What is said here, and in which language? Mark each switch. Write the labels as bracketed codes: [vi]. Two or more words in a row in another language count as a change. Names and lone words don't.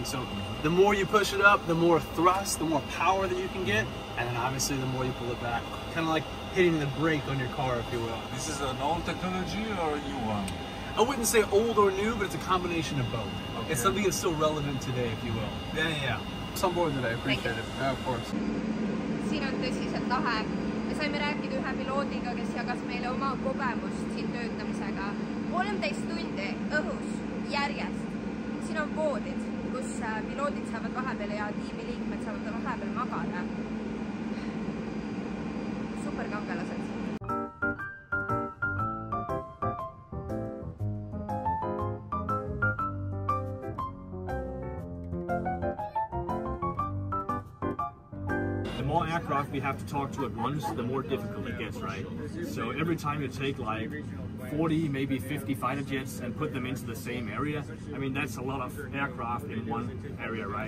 [en] So the more you push it up, the more thrust, the more power that you can get, and then obviously the more you pull it back. Kind of like hitting the brake on your car, if you will. This is an old technology or a new one? I wouldn't say old or new, but it's a combination of both. Okay. It's something that's still relevant today, if you will. Yeah. It's on board today, appreciate it. Of course. [et] Siin on tõsiselt lahe. Me saime rääkida ühe piloodiga, kes jagas meile oma kogemust siin töötamisega. 13 tundi õhus järjest. Siin on voodid, kus piloodid saavad vahepeal ja tiimiliikmed saavad vahepeal magada. Superkangelased. [en] The more aircraft we have to talk to at once, the more difficult it gets, right? So every time you take like 40, maybe 50 fighter jets and put them into the same area, I mean, that's a lot of aircraft in one area, right?